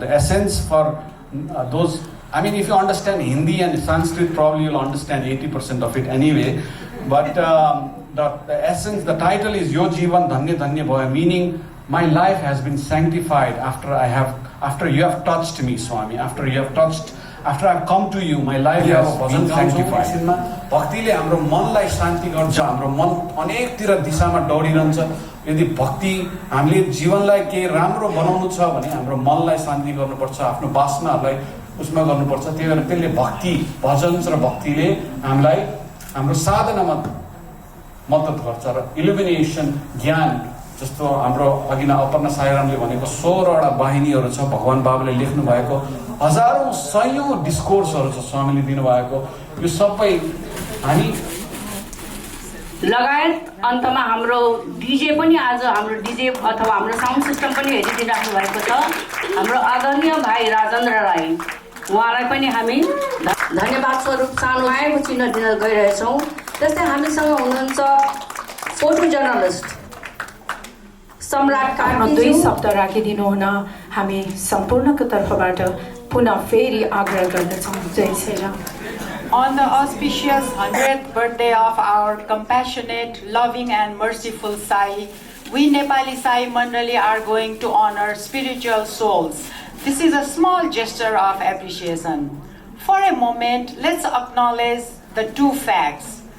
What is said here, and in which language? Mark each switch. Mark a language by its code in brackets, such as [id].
[en] The essence for those, I mean, if you understand Hindi and Sanskrit, probably you'll understand 80% of it anyway. But the essence, the title is Yo Jivan Dhanya Dhanya Bhayo, meaning my life has been sanctified after you have touched me, Swami. After I've come to you, my life has been sanctified. [ne] भक्तिले हाम्रो मनलाई शान्ति गर्छ. हाम्रो मन अनेकतिर दिशामा दौडिरहन्छ. यदि भक्ति हामीले जीवनलाई केही राम्रो बनाउनु छ भने हाम्रो मनलाई शान्ति गर्नुपर्छ, आफ्नो वासनाहरूलाई उसमा गर्नुपर्छ. त्यही भएर त्यसले भक्ति, भजन र भक्तिले हामीलाई हाम्रो साधनामा मद्दत गर्छ र इल्युमिनेसन ज्ञान जस्तो हाम्रो अघिना अपर्णा साईरामले भनेको 16 वटा वाहिनीहरू छ. भगवान बाबाले लेख्नु भएको हजारौं सयौं डिस्कोर्सहरू छ स्वामीले दिनुभएको. यो सबै हामी लगायत अन्तमा हाम्रो डिजे पनि आज हाम्रो डिजे अथवा हाम्रो साउन्ड सिस्टम पनि हेरिदिइराख्नु भएको छ हाम्रो आदरणीय भाइ राजेन्द्र राई. उहाँलाई पनि हामी धन्यवाद स्वरूप सानो मायाको चिन्ह दिन गइरहेछौँ. त्यस्तै हामीसँग हुनुहुन्छ फोटो जर्नलिस्ट सम्राट आफ्नो 2 शब्द राखिदिनु हुन हामी सम्पूर्णको तर्फबाट पुनः फेरि आग्रह गर्दछौँ. जय Shri Ram. [en] On the auspicious 100th birthday of our compassionate, loving and merciful Sai, we Nepali Sai Mandali are going to honor spiritual souls. This is a small gesture of appreciation. For a moment, let's acknowledge the 2 facts.